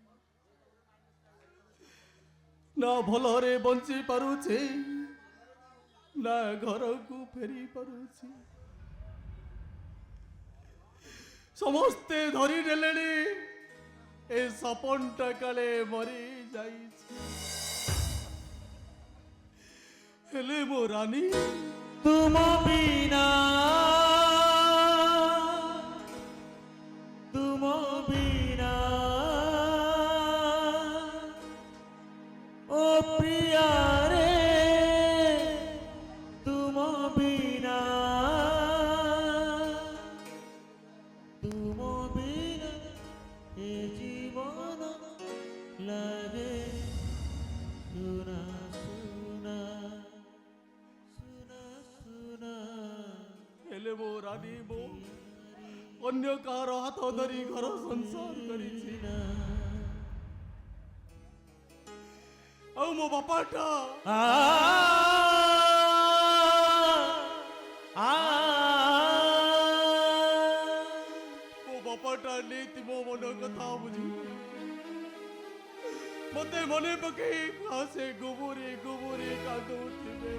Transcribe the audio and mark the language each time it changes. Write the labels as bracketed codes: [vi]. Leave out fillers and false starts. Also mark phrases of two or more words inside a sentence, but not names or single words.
[or] ନା ଭଲରେ ବଞ୍ଚି ପାରୁଛି, ନା ଘରକୁ ଫେରି ପାରୁଛି। ସମସ୍ତେ ଧରି ନେଲେଣି ଏ ସପନଟା କାଳେ ମରି ଯାଇଛି। ହେଲେ ମୋ ରାନୀ [hi] तुम बिना ओ प्रिया रे, तुम बिना ए जीवन लगे सुना सुना सुना सुना। [or] ହେଲେ ମୋ ରାନୀ ମୋ ଅନ୍ୟ କାହାର ହାତ ଧରି ଘର ସଂସାର କରିଛି। ଆଉ ମୋ ବାପାଟା ମୋ ବାପାଟା ନେଇତି ମୋ ମନ କଥା ବୁଝି ମତେ ମନେ ପକେଇ ସେ ଗୋବରେ ଗୋବରେ କାନ୍ଦୁଥିବେ।